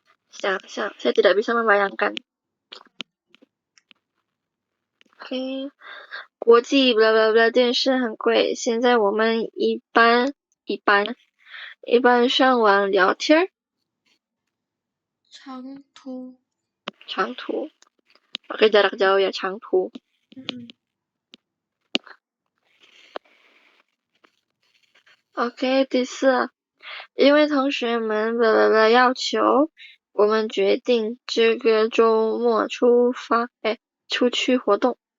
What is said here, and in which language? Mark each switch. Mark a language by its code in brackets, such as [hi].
[id] 想象，saya tidak bisa membayangkan. [zh] OK， 国际 blah blah blah 电视很贵，现在我们一般上网聊天，长途。长途。 [id] Pakai jarak jauh ya, 长途。 [zh] OK， 第四，因为同学们的要求，我们决定这个周末出去活动。